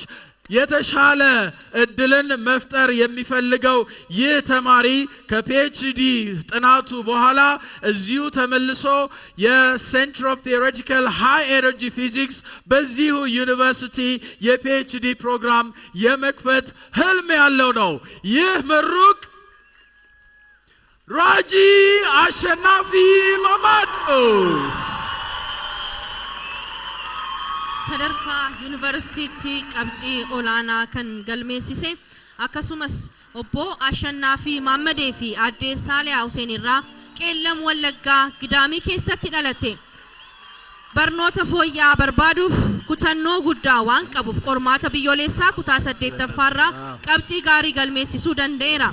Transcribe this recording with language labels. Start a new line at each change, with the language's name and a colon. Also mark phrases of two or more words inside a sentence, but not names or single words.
Amharic: የተሻለ እድልን መፍጠር የሚፈልገው ይህ ተማሪ ከፒኤችዲ ጥናቱ በኋላ እዚሁ ተመልሶ የሴንተር ኦፍ ቲዮሬቲካል ሃይ ኤነርጂ ፊዚክስ በዚሁ ዩኒቨርሲቲ የፒኤችዲ ፕሮግራም የመክፈት ህልም ያለው ነው። ይህ ምሩቅ ራጂ አሸናፊ ማማዶ
Oromo: sadarka university qabxii olaanaa kan galmeessise akkasumas obbo Ashannaafii Maammadee fi aadde Saaliyaa Huseen irraa qeellam wallaggaa gidaamii keessatti dhalate barnoota fooyyaa barbaaduuf kutannoo guddaa waan qabuuf qormaata biyyoolessaa kutaa 8ffaarraa qabxii gaarii galmeessisuu danda'eera.